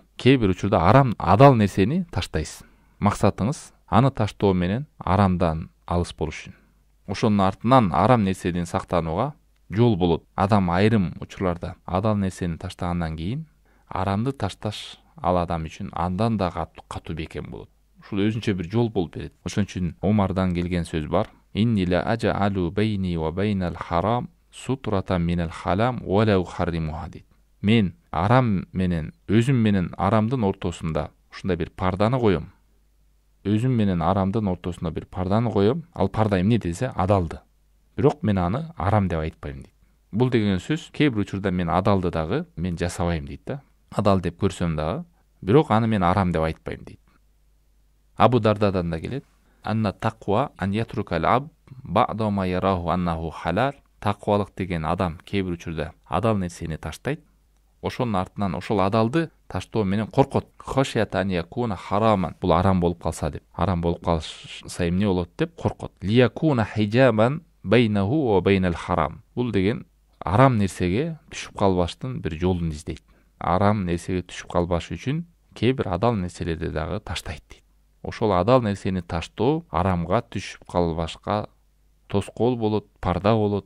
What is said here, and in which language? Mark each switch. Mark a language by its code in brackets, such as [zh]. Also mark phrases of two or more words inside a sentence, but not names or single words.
[ky] Кээ бир учурда арам, адал нерсени таштайсыз. Максатыңыз аны таштоо менен арамдан алыс болуш үчүн. Ошонун артынан арам нерседен сактанууга жол болот. Адам айрым учурларда адал нерсени таштагандан кийин арамды ташташ ал адам үчүн андан да катуу бекем болот. Ушул өзүнчө бир жол болуп берет. Ошон үчүн Омардан келген сөз бар. [ar] إني لا أجعل بيني وبين الحرام سترة من الحلال ولا أحرمها дейт. [ky] Мен арам менен, өзүм менен арамдын ортосунда ушундай бир парданы коем. Өзүм менен арамдын ортосунда бир парданы коем. Ал парда эмне десе, адалды. Бирок мен аны арам деп айтпайм дейт. Бул деген сөз, кээ бир учурда мен адалды дагы мен жасабайм дейт да. Адал деп көрсөм дагы, бирок аны мен арам деп айтпайм дейт. Абу Дардадан да келет. [ar] أن التقوى أن يترك العبد بعد ما يراه أنه حلال. [ky] Тақвалык деген адам кээ бир учурда адал нерсени таштайт. Ошонун артынан ошол адалды таштоо менен коркот. [ar] خشية أن يكون حراما. [ky] Бул арам болуп калса деп. Арам болуп калса эмне болот деп коркот. [ar] ليكون حجابا بينه وبين الحرام. [ky] Бул деген арам нерсеге түшүп калбаштын бир жолун издейт. Арам нерсеге түшүп калбаш үчүн кээ бир адал нерселерди дагы таштайт дейт. Ошол адал нерсени таштоо арамга түшүп калбашка тоскоол болот, парда болот.